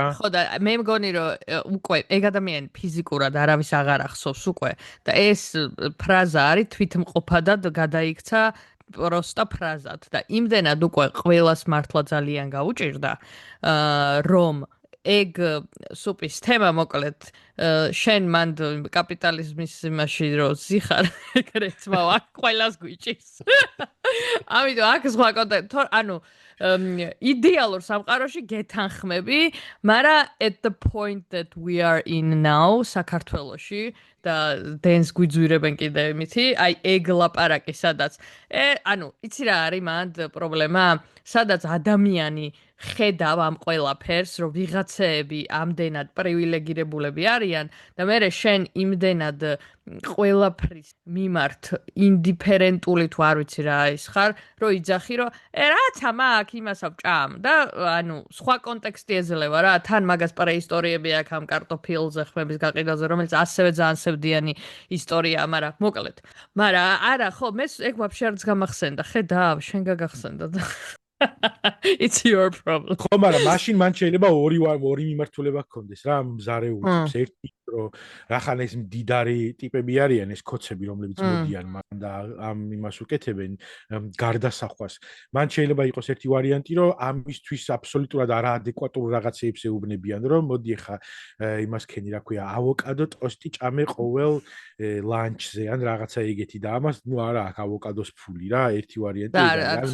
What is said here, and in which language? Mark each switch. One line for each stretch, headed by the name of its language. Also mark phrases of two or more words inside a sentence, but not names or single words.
Georgian: ხო და მე მგონი რომ უკვე ეგ ადამიანი ფიზიკურად არავის აღარ ახსოვს უკვე და ეს ფრაზა არის თვითმყოფადად გადაიქცა პროსტა ფრაზად და იმდენად უკვე ყველას მართლა ძალიან გაუჭირდა, რომ ეგ სუპის თემა მოკლედ შენ მანდ კაპიტალიზმის იმაში რომ ზიხარ ეგრეც მავა ყველას გვიჭირს. ამიტომ აქ სხვა კონტექსტი, ანუ იდეალურ სამყაროში გეთანხმები, მაგრამ
English: at the point that we are in now
Georgian: საქართველოში და დენს გვიძვირებენ კიდე იმითი, აი ეგ ლაპარაკი სადაც ანუ იცი რა არის მანდ პრობლემა, სადაც ადამიანი ხედავ ამ ყველაფერს, რომ ვიღაცეები ამდენად პრივილეგირებულები არიან და მე შენ იმდენად ყველაფრის მიმართ ინდიფერენტული თუ არ ვიცი რა ის ხარ, რომ იძახი რომ რაცა მაგ იმასავ ჭამ და ანუ სხვა კონტექსტი ეძლევა რა, თან მაგას პრეისტორიები აქვს ამ კარტოფილზე ხმების გაყიდვაზე, რომელიც ასევე ძალიან სევდიანი ისტორია, მაგრამ მოკლედ. მაგრამ არა, ხო, მე ეგ ვაფშე არც გამახსენდა, ხედავ, შენ გაგახსენდა და
English: It's your problem.
Georgian: ხო, მაგრამ მაშინ მან შეიძლება ორი მიმართულება გქონდეს რა, მზარეულს ერთი რომ რახან ეს მდიდარი ტიპები არიან ეს კოცები რომლებიც მოდიან მან და ამ იმას უკეთებენ გარდასახვას. მან შეიძლება იყოს ერთი ვარიანტი რომ ამისთვის აბსოლუტურად არაადეკვატურ რაღაცეებს ეუბნებიან რომ მოდი ხა იმას ქენი რა ქვია ავოკადო ტოსტი ჭამე ყოველ ლანჩზე ან რაღაცა ეგეთი და ამას ნუ არა აქვს ავოკადოს ფული რა ერთი ვარიანტი არის.